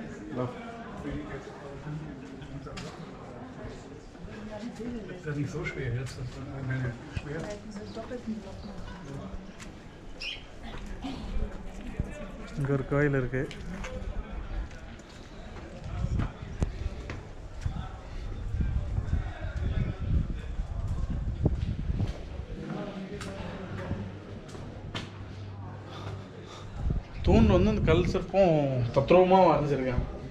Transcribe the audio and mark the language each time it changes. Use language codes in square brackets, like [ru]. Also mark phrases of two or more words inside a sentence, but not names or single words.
[de] Ist das nicht so schwer jetzt? Das ist schwer. [ta] இங்கே ஒரு கோயில் இருக்குது. தூண் வந்து அந்த கல் சிற்பம் தத்ரூபமாக வரைஞ்சிருக்காங்க.